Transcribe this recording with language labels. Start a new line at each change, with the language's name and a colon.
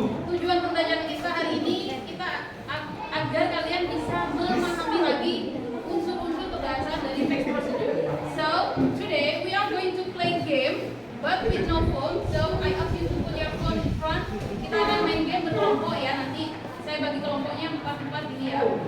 Indonesian: Tujuan pembelajaran kita hari ini kita agar kalian bisa memahami lagi unsur-unsur kebahasaan dari text procedure.
English: So today we are going to play game, but with no phone. So I ask you to put your phone in front.
Indonesian: Kita akan main game berkelompok ya. Nanti saya bagi kelompoknya 4-4 ini ya.